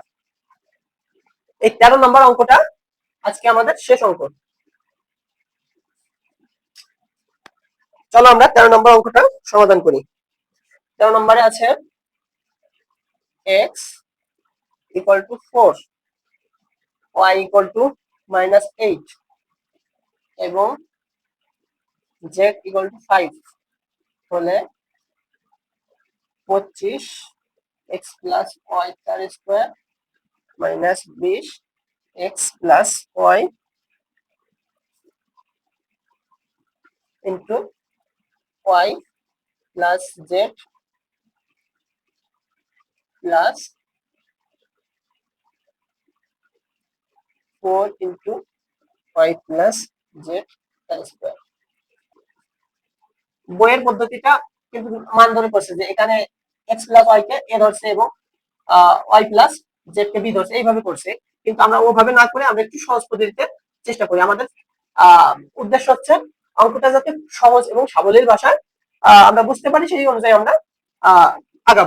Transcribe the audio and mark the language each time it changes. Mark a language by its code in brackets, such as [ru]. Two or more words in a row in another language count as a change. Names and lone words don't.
[bn] এই 13 নম্বর অঙ্কটা আজকে আমাদের শেষ অঙ্ক। চলো আমরা 13 নম্বর অঙ্কটা সমাধান করি। [en] 13 [bn] নম্বরে আছে [en] x equal to 4, y equal to -8 এবং z equal to 5 হলে 25 x plus y তার square minus 20 x plus y into y plus z plus 4 into y plus z তার স্কয়ার। [bn] বইয়ের পদ্ধতিটা কিন্তু মান ধরে করছে যে এখানে [en] x plus y [bn] কে a ধরছে এবং [en] y plus z [bn] কে b ধরছে, এইভাবে করছে। কিন্তু আমরা ওভাবে না করে আমরা একটু সহজ পদ্ধতিতে চেষ্টা করি। আমাদের উদ্দেশ্য হচ্ছে অঙ্কটা যাতে সহজ এবং সাবলীল ভাষায় আমরা বুঝতে পারি, সেই অনুযায়ী আমরা আগাবো।